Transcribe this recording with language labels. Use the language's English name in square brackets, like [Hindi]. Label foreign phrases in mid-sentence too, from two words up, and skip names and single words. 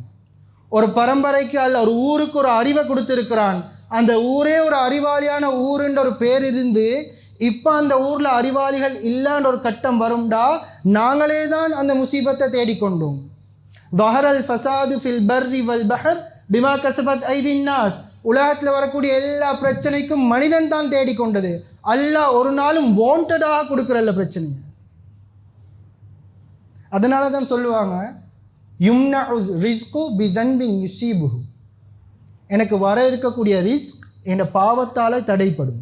[Tamil] ஒரு பரம்பரைக்கு அல்ல ஒரு ஊருக்கு ஒரு அறிவை கொடுத்துருக்கிறான், அந்த ஊரே ஒரு அறிவாளியான ஊருன்ற ஒரு பேர் இருந்து இப்போ அந்த ஊரில் அறிவாளிகள் இல்லான்ற ஒரு கட்டம் வரும்டா, நாங்களே தான் அந்த முசீபத்தை தேடிக்கொண்டோம். [Arabic] ظهر الفساد في البر والبحر بما كسبت أيدي الناس, [Tamil] உலகத்தில் வரக்கூடிய எல்லா பிரச்சனைக்கும் மனிதன் தான் தேடிக்கொண்டது. அல்லாஹ் ஒரு நாளும் வாண்டடாக கொடுக்குறல்ல பிரச்சனையை. அதனால தான் சொல்லுவாங்க, [Arabic] يمنع الرزق بذنب يصيبه, [Tamil] எனக்கு வர இருக்கக்கூடிய ரிஸ்க் என் பாவத்தால் தடைப்படும்.